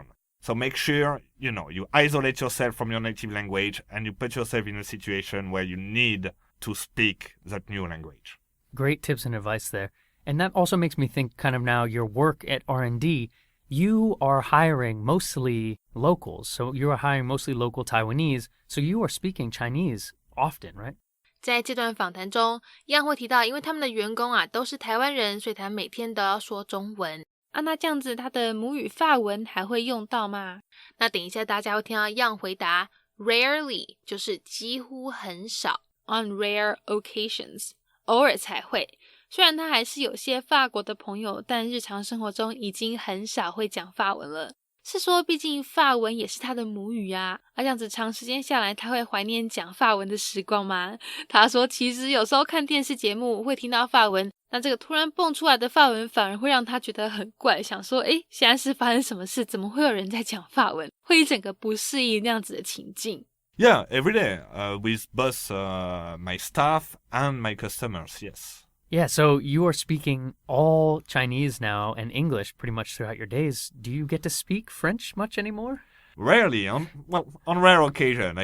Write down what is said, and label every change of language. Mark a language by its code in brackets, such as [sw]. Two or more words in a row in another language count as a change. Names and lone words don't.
[en] So make sure, you isolate yourself from your native language and you put yourself in a situation where you need to speak that new language. Great tips and advice there. And that also makes me think kind of now your work at R&D, you are hiring mostly locals. So you are hiring mostly local Taiwanese. So you are speaking Chinese often, right? [zh] 在这段访谈中，Yann会提到，因为他们的员工都是台湾人，所以他每天都要说中文。那这样子他的母语法文还会用到吗？那等一下大家会听到Yann回答 rarely 就是几乎很少 [en] on rare occasions [zh] 偶尔才会。虽然他还是有些法国的朋友，但日常生活中已经很少会讲法文了。是说毕竟法文也是他的母语啊，这样子长时间下来他会怀念讲法文的时光吗？他说其实有时候看电视节目会听到法文，那这个突然蹦出来的法文反而会让他觉得很怪，想说现在是发生什么事，怎么会有人在讲法文，会一整个不适应那样子的情境。 [en] Yeah, every day with both my staff and my customers, yes. Yeah, so you are speaking all Chinese now and English pretty much throughout your days. Do you get to speak French much anymore? Rarely. On rare occasion.